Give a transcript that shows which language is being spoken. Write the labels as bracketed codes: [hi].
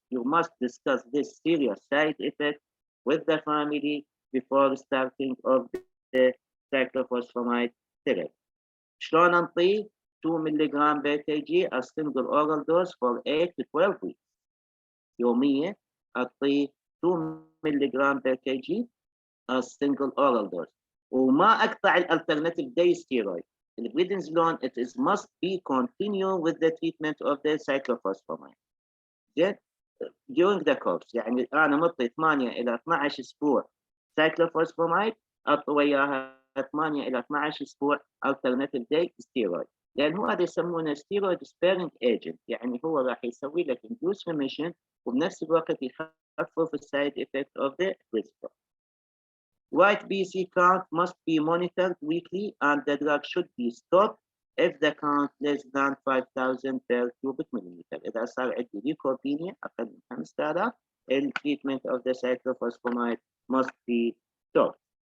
[en] You must discuss this serious side effect with the family before starting of the cyclophosphamide therapy. [ar] شلون نعطيه؟ [en] 2 mg per kg as single oral dose for 8 to 12 weeks. [ar] يوميا أعطيه [en] 2 mg per kg as single oral dose. [ar] وما أقطع الالترناتيف day steroid. [en] البريدنزولون it is must be continue with the treatment of the cyclophosphamide. [ar] زين؟ [en] during the course، [ar] يعني أنا مطي 8 إلى 12 أسبوع cyclophosphamide، أعطي وياها 8 إلى 12 أسبوع alternative day steroid، لأن هو هذا يسمونه steroid sparing agent، يعني هو راح يسوي لك [en] induce remission [ar] وبنفس الوقت يخفف السايد [en] effect of the resistance. White BC count must be monitored weekly and the drug should be stopped if the count less than 5,000 per cubic millimeter. [ar] إذا صار عندي ليكوبينيا أقل من 5000 [en] the treatment of the cyclophosphamide must be stopped.